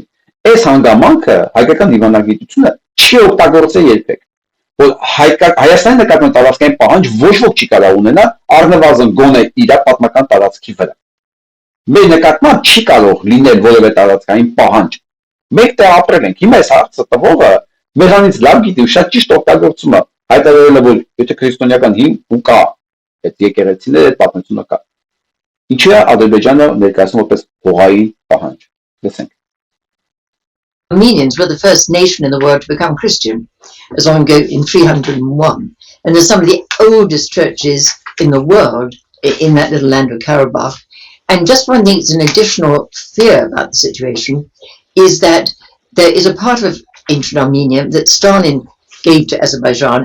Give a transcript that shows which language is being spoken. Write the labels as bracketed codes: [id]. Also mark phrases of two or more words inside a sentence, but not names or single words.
[hy] Այս հանգամանքը հայկական դիվանագիտությունը չի օգտագործել երբեք։ Որ Հայաստանի նկատմամբ տարածքային պահանջ ոչ ոք չի կարող ունենալ առնվազն գոնե իր պատմական տարածքի վրա։ Մեր նկատմամբ չի կարող լինել որևէ տարածքային պահանջ։ Մեկ տեղ ապրել ենք, հիմա այս հարցը տվողը մեզանից լավ գիտի ու շատ ճիշտ օգտագործում է, հայտարարել է, որ եթե քրիստոնեական հիմք ու կա, այդ եկեղեցիները, այդ պատմությունը կա։ Ինչու է Ադրբեջանը ներկայացնում որպես հողային պահանջ։ Լսենք։ [en] Armenians were the first nation in the world to become Christian, as long ago in 301. And there's some of the oldest churches in the world in that little land of Karabakh. And just one thing, it's an additional fear about the situation, is that there is a part of ancient Armenia that Stalin gave to Azerbaijan.